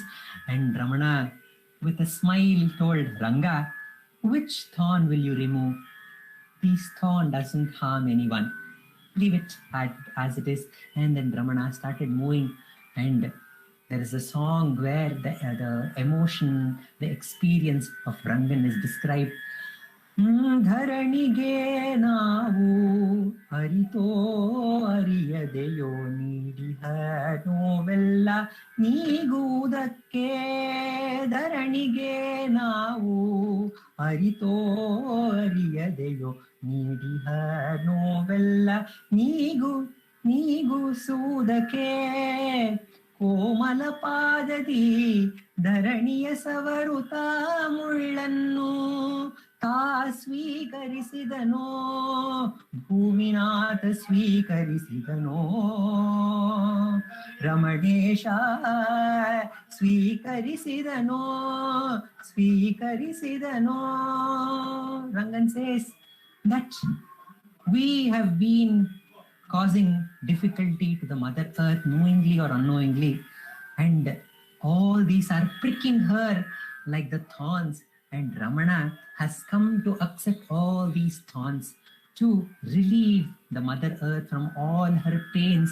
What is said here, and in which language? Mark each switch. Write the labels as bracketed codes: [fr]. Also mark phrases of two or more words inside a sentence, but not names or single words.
[en] And Ramana, with a smile, told Ranga, which thorn will you remove? This thorn doesn't harm anyone. Leave it as it is. And then Ramana started moving, and there is a song where the emotion, the experience of Rangan is described. [kn] ಧರಣಿಗೆ ನಾವು ಅರಿತೋ ಅರಿಯದೆಯೋ ನೀಡಿಹ ನೋವೆಲ್ಲ ನಿಗುದಕ್ಕೆ. ಧರಣಿಗೆ ನಾವು ಅರಿತೋ ಅರಿಯದೆಯೋ ನೀಡಿಹ ನೋವೆಲ್ಲ ನಿಗು ಸುಡಕೆ. ಕೋಮಲ ಪಾದದಿ ಧರಣಿಯ ಸವರುತ ಮುಳ್ಳನ್ನು ತಾ ಸ್ವೀಕರಿಸಿದನೋ ಭೂಮಿನಾಥ ಸ್ವೀಕರಿಸಿದನೋ ರಮಣೇಶ ಸ್ವೀಕರಿಸಿದನೋ ಸ್ವೀಕರಿಸಿದನೋ. [en] Rangan says that we have been causing difficulty to the Mother Earth knowingly or unknowingly, and all these are pricking her like the thorns, and Ramana has come to accept all these thorns to relieve the Mother Earth from all her pains.